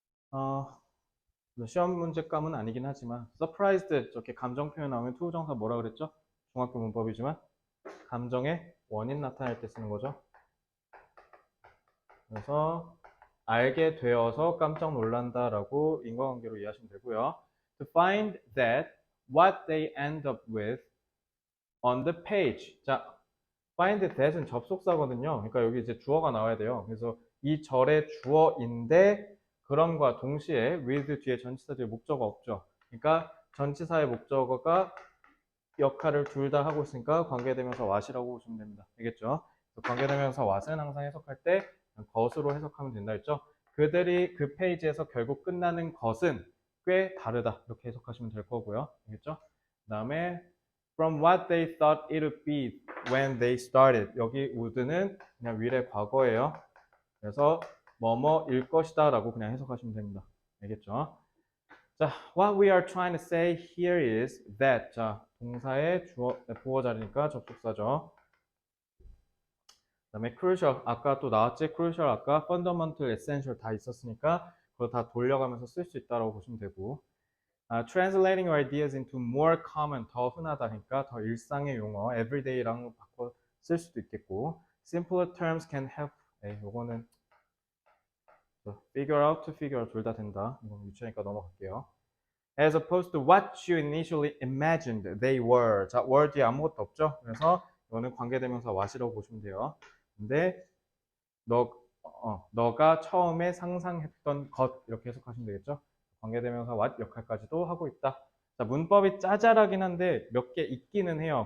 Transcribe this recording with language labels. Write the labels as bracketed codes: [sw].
[ko] 어, 시험 문제감은 아니긴 하지만 surprised 저렇게 감정 표현 나오면 투부정사 뭐라 그랬죠? 중학교 문법이지만 감정의 원인 나타낼 때 쓰는 거죠. 그래서 알게 되어서 깜짝 놀란다라고 인과관계로 이해하시면 되고요. [en] To find that what they end up with on the page. [ko] 자, find that은 접속사거든요. 그러니까 여기 이제 주어가 나와야 돼요. 그래서 이 절의 주어인데 그럼과 동시에 with 뒤에 전치사 뒤에 목적어 없죠. 그러니까 전치사의 목적어가 역할을 둘 다 하고 있으니까 관계대명사 what이라고 보시면 됩니다. 알겠죠? 관계대명사 what은 항상 해석할 때 것으로 해석하면 된다 했죠? 그들이 그 페이지에서 결국 끝나는 것은 꽤 다르다. 이렇게 해석하시면 될 거고요. 알겠죠? [en] 그 다음에 from what they thought it would be when they started. [ko] 여기 would는 그냥 위의 과거예요. 그래서 뭐뭐일 것이다 라고 그냥 해석하시면 됩니다. 알겠죠? [en] 자, what we are trying to say here is that. [ko] 자, 동사의 부어 자리니까 접속사죠. 그 다음에 crucial, 아까 또 나왔지? crucial 아까 fundamental, essential 다 있었으니까 그거 다 돌려가면서 쓸 수 있다고 보시면 되고 [en] translating your ideas into more common, [ko] 더 흔하다 그러니까 더 일상의 용어, everyday랑 바꿔 쓸 수도 있겠고 [en] simpler terms can help. [ko] 요거는 figure out, to figure out 둘 다 된다. 이건 유치하니까 넘어갈게요. [en] As opposed to what you initially imagined they were. [ko] 자, were 뒤에 아무것도 없죠? 그래서 이거는 관계대명사 what이라고 보시면 돼요. 근데 너가 처음에 상상했던 것 이렇게 해석하시면 되겠죠? 관계대명사 what 역할까지도 하고 있다. 자, 문법이 짜잘하긴 한데 몇 개 있기는 해요.